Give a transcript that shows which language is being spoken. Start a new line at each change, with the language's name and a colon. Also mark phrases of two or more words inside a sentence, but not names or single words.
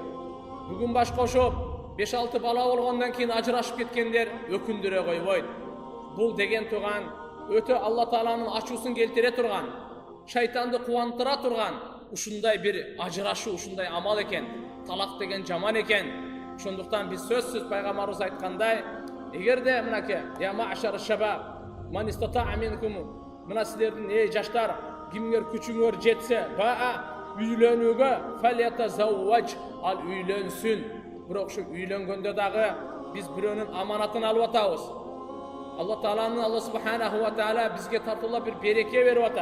Kyrgyz: Бүгүн баш кошуп, 5-6 бала болгондон кийин ажырашып кеткендер өкүндүрө койбойт. Бул деген тууган өтө Алла Тааланын ачуусун келтире турган, шайтанды кубандыра турган ушундай бир ажырашуу, ушундай амал экен. Талак деген жаман экен. Ошондуктан биз сөзсүз Пайгамбарыбыз айткандай, эгерде мынакей
Arabic: يا معشر الشباب من استطاع منكم,
Kyrgyz: мына силердин жаштар, кимгер күчүңөр жетсе, үйлөнүүгө фалятазавваж, ал үйлөнсүн. Бирок ушу үйлөнгөндө дагы биз бирөөнүн аманатын алып атабыз. Алла Тааланын,
Arabic: الله سبحانه وتعالى
Kyrgyz: бизге тартуулап бир береке берип атат.